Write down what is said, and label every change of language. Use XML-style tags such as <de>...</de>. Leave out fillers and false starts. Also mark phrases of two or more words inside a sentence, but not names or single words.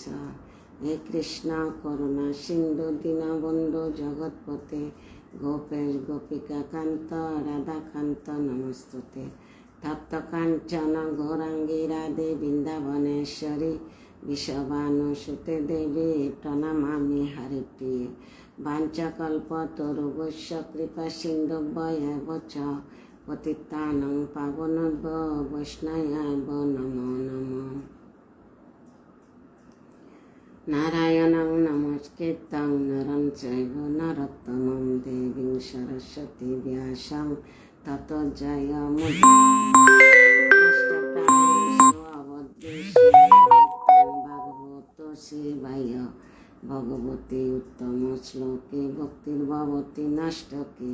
<sa>হে কৃষ্ণ করুণা সিন্ধু দীনবন্ধু জগৎপতে গোপেশ গোপিকা কান্ত রাধাকান্ত নমস্তুতে। তপ্ত কাঞ্চন গৌরাঙ্গী রাধে বৃন্দাবনেশ্বরী বিশ্বভানুসুতে দেবী প্রণমামি হরিপ্রিয়ে। বাঞ্ছাকল্পতরুভ্যশ্চ কৃপা সিন্ধুভ্যেব চ পতিতানাং পাবনেভ্যো বৈষ্ণবেভ্যো নমো নমঃ। নারায়ণং নমস্কৃত্যং নরং চৈব নরোত্তমং দেবীং সরস্বতী ব্যাসং ততো জয়মুদ্রাভগবত শিবায় ভগবতী উত্তম শ্লোকে ভক্তির্ভবতি নষ্টকে।</sa>